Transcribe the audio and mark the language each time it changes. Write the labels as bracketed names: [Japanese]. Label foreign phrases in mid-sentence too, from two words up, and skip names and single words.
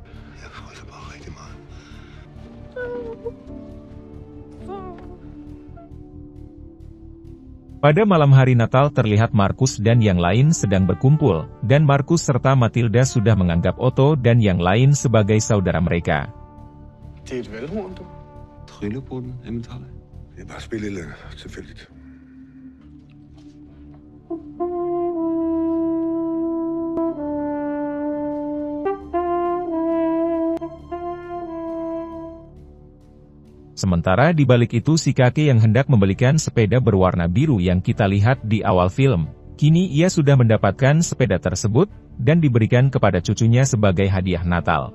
[Indonesian] Pada malam hari Natal terlihat Markus dan yang lain sedang berkumpul, dan Markus serta Matilda sudah menganggap Otto dan yang lain sebagai saudara mereka. [Danish] Det er et valghorn, du. Trillebrutten, Emmentaler. Det er bare spillet lidt tilfældigt. [Indonesian] Sementara di balik itu si kakek yang hendak membelikan sepeda berwarna biru yang kita lihat di awal film, kini ia sudah mendapatkan sepeda tersebut, dan diberikan kepada cucunya sebagai hadiah Natal.